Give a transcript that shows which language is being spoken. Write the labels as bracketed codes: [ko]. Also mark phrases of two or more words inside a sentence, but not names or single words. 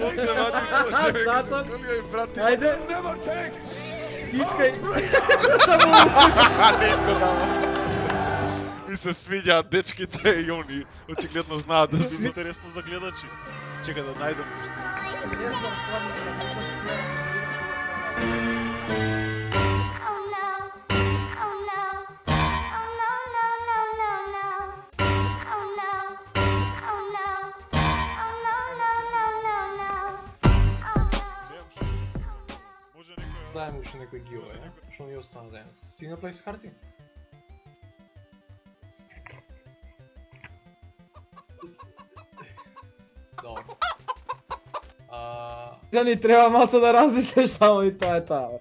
[mk] он се вади нож, човек се Затон. сколија и прати. Ајде. Тискај. Нетко дава. И се свиѓаат дечките и они очигледно знаат да се интересно за гледачи. Чекај да најдем нешто. [en] Oh no. Oh no. Oh no, no, no, no, no. Oh no. Oh no. Oh no, no, no, no, no. Oh no. [mk] Немам шо. Може некоја... Дај му уште некој гивој, што ми остана денес. Си направи с карти? Добро. Да ни треба малку да размислиш само и тоа е тоа.